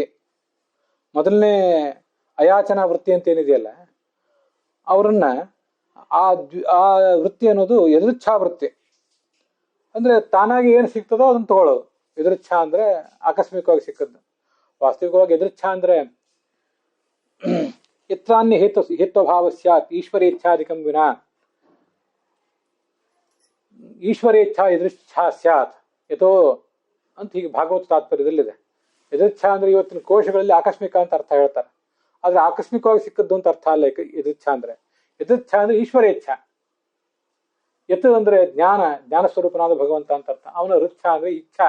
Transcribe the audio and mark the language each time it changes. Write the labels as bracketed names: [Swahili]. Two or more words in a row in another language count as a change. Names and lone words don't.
[Kannada] ಮೊದಲನೇ ಅಯಾಚನಾ ವೃತ್ತಿ ಅಂತ ಏನಿದೆಯಲ್ಲ, ಅವರನ್ನ ಆ ವೃತ್ತಿ ಅನ್ನೋದು ಯದೃಚ್ಛಾವೃತ್ತಿ. ಅಂದ್ರೆ ತಾನಾಗಿ ಏನು ಸಿಗ್ತದೋ ಅದನ್ನ ತಗೊಳ್ಳೋದು. ಎದುರಿಚ್ಛಾ ಅಂದ್ರೆ ಆಕಸ್ಮಿಕವಾಗಿ ಸಿಕ್ಕದ್ದು. ವಾಸ್ತವಿಕವಾಗಿ ಎದುರಿಚ್ಛಾ ಅಂದ್ರೆ [Sanskrit] ಯತ್ರಾನ್ಯ ಹೇತ್ವಭಾವ ಸ್ಯಾತ್ ಈಶ್ವರೇಚ್ಛಾಧಿಕಂ ವಿನಾ. ಈಶ್ವರೇಚ್ಛಾ ಎದುರಿಚ್ಛಾ ಸ್ಯಾತ್ ಯಥೋ [Kannada] ಅಂತ ಹೀಗೆ ಭಾಗವತ ತಾತ್ಪರ್ಯದಲ್ಲಿದೆ. ಯದೃಚ್ಛಾ ಅಂದ್ರೆ ಇವತ್ತಿನ ಕೋಶಗಳಲ್ಲಿ ಆಕಸ್ಮಿಕ ಅಂತ ಅರ್ಥ ಹೇಳ್ತಾರೆ. ಆದ್ರೆ ಆಕಸ್ಮಿಕವಾಗಿ ಸಿಕ್ಕದ್ದು ಅಂತ ಅರ್ಥ ಅಲ್ಲ ಯದೃಚ್ಛಾ ಅಂದ್ರೆ. ಯದೃಚ್ಛಾ ಅಂದ್ರೆ ಈಶ್ವರ ಇಚ್ಛಾ. ಯತ್ ಅಂದ್ರೆ ಜ್ಞಾನ ಸ್ವರೂಪನಾದ ಭಗವಂತ ಅಂತ ಅರ್ಥ. ಅವನ ಋಚ್ಛಾ ಅಂದ್ರೆ ಇಚ್ಛಾ.